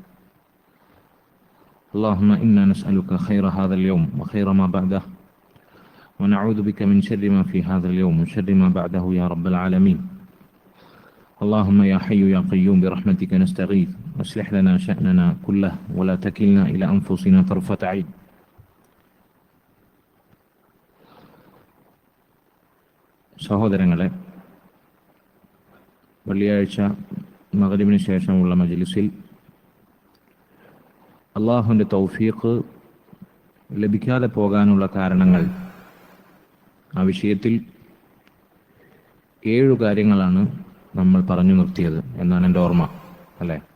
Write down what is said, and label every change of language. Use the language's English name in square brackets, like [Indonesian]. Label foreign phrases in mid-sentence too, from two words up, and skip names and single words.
[Arabic] اللهم إنا نسألك خير هذا اليوم وخير ما بعده، ونعوذ بك من شر ما في هذا اليوم وشر ما بعده يا رب العالمين. اللهم يا حي يا قيوم برحمتك نستغيث، واصلح لنا شأننا كله ولا تكلنا إلى أنفسنا طرفة عين. [Malayalam] സഹോദരങ്ങളെ, വെള്ളിയാഴ്ച മഗ്‌രിബിന് ശേഷമുള്ള മജ്‌ലിസിൽ അല്ലാഹുവിൻ്റെ തൗഫീഖ് ലഭിക്കാതെ പോകാനുള്ള കാരണങ്ങൾ, ആ വിഷയത്തിൽ 7 കാര്യങ്ങളാണ് നമ്മൾ പറഞ്ഞു നിർത്തിയത് എന്നാണ് എൻ്റെ ഓർമ്മ, അല്ലേ?